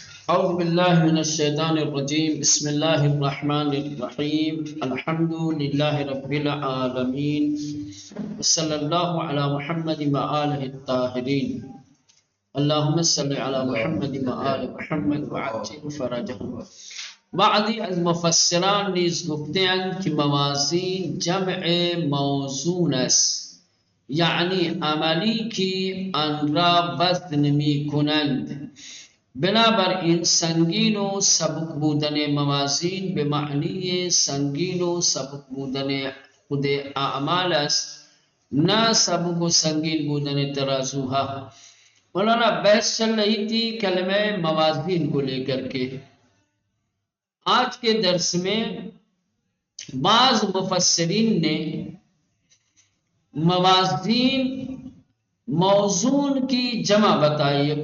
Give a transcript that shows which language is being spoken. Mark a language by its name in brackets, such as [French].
[Arabic] أعوذ بالله من الشيطان الرجيم. بسم الله الرحمن الرحيم. الحمد لله رب العالمين، وصلى الله على محمد وآله الطاهرين. اللهم صل على محمد وآل محمد وعجل فرجهم. [Persian] بعضی از مفسران نیز گفتند که موازین جمع موزون است، یعنی عملی که آن را وزن می کنند. بنابراین سنگین و سبک بودن موازین به معنی سنگین و سبک بودن خود اعمال است، نہ سبک و سنگین بودن ترازوها. [Urdu] مولانا بحث چل رہی تھی کلمہ موازین کو لے کر کے. آج کے درس میں بعض مفسرین نے موازین موزون کی جمع بتائی ہے.